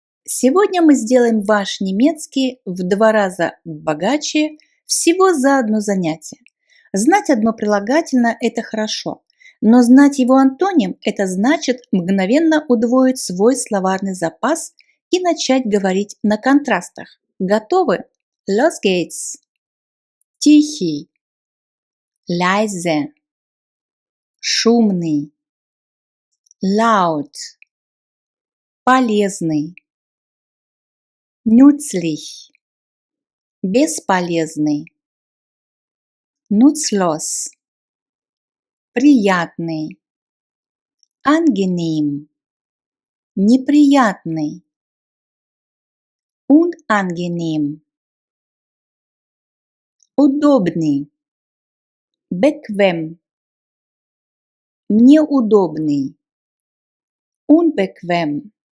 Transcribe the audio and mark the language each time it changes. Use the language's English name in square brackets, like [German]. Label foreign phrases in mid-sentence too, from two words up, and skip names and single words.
[Russian] Сегодня мы сделаем ваш немецкий в 2 раза богаче всего за одно занятие. Знать одно прилагательное – это хорошо, но знать его антоним – это значит мгновенно удвоить свой словарный запас и начать говорить на контрастах. Готовы? [German] Los geht's! Тихий, leise, шумный, laut, [Russian] полезный, [German] nützlich, бесполезный, nutzlos, приятный, angenehm, неприятный, unangenehm, удобный, bequem, неудобный, unbequem,